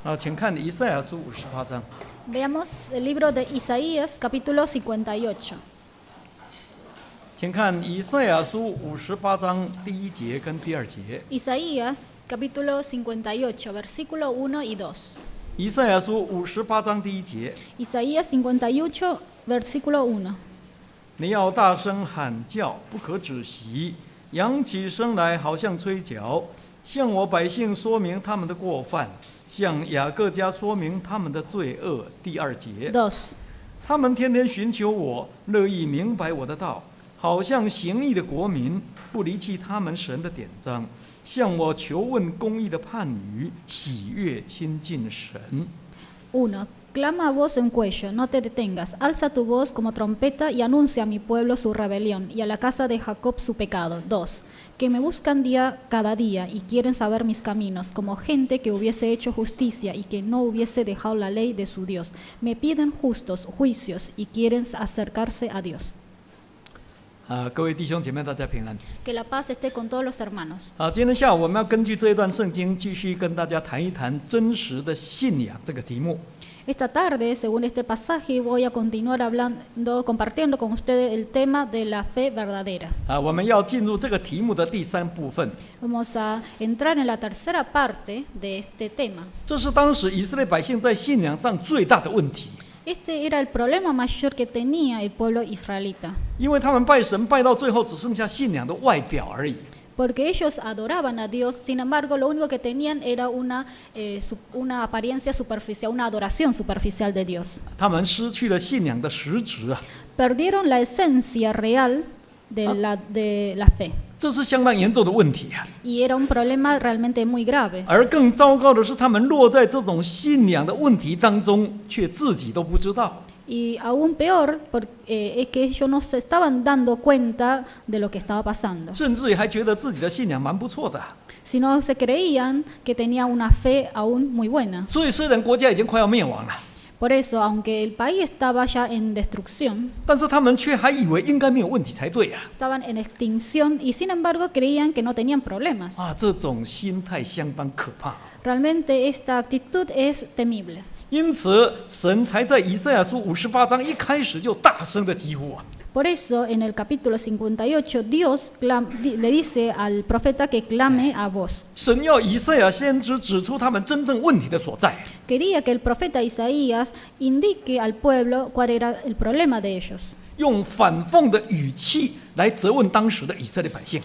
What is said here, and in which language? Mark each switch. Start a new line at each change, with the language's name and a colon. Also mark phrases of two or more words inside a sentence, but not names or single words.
Chinese: 请看以赛亚书58章。
Spanish: Veamos el libro de Isaías, capítulo 58.
Chinese: 请看以赛亚书58章第1节跟第2节。
Spanish: Isaías, capítulo 58, versículo 1 y 2.
Chinese: 以赛亚书58章第1节，
Spanish: Isaías 58, versículo 1.
Chinese: 你要大声喊叫，不可止息，扬起声来，好像吹角，向我百姓说明他们的过犯，向雅各家说明他们的罪恶。第2节， 2. 他们天天寻求我，乐意明白我的道，好像行义的国民，不离弃他们神的典章，向我求问公义的判语，喜悦亲近神。
Spanish: 1. Clama a voz en cuello, no te detengas, alza tu voz como trompeta y anuncia a mi pueblo su rebelión y a la casa de Jacob su pecado. 2. Que me buscan cada día y quieren saber mis caminos, como gente que hubiese hecho justicia y que no hubiese dejado la ley de su Dios. Me piden justos juicios y quieren acercarse a Dios.
Chinese: 各位弟兄姐妹，大家平安。
Spanish: Que la paz esté con todos los hermanos.
Chinese: 今天下午我们要根据这一段圣经，继续跟大家谈一谈真实的信仰这个题目。
Spanish: Esta tarde, según este pasaje, voy a continuar compartiendo con ustedes el tema de la fe verdadera.
Chinese: 我们要进入这个题目的第3部分。
Spanish: Vamos a entrar en la tercera parte de este tema.
Chinese: 这是当时以色列百姓在信仰上最大的问题，
Spanish: Este era el problema mayor que tenía el pueblo israelita,
Chinese: 因为他们拜神拜到最后只剩下信仰的外表而已。
Spanish: porque ellos adoraban a Dios, sin embargo, lo único que tenían era una apariencia superficial, una adoración superficial de Dios.
Chinese: 他们失去了信仰的实质啊，
Spanish: Perdieron la esencia real de la fe.
Chinese: 这是相当严重的问题啊。
Spanish: Y era un problema realmente muy grave.
Chinese: 而更糟糕的是，他们落在这种信仰的问题当中，却自己都不知道。
Spanish: Y aún peor, es que ellos no se estaban dando cuenta de lo que estaba pasando,
Chinese: 甚至于还觉得自己的信仰蛮不错的。
Spanish: sino se creían que tenían una fe aún muy buena.
Chinese: 所以，虽然国家已经快要灭亡了，
Spanish: Por eso, aunque el país estaba ya en destrucción,
Chinese: 但是他们却还以为应该没有问题才对啊！
Spanish: estaban en extinción y sin embargo creían que no tenían problemas.
Chinese: 这种心态相当可怕。
Spanish: Realmente esta actitud es temible.
Chinese: 因此，神才在以赛亚书58章一开始就大声的疾呼啊！
Spanish: Por eso, en el capítulo 58, Dios le dice al profeta que clame a voz.
Chinese: 神要以赛亚先知指出他们真正问题的所在。
Spanish: Quería que el profeta Isaías indique al pueblo cuál era el problema de ellos.
Chinese: 用反讽的语气来责问当时的以色列百姓。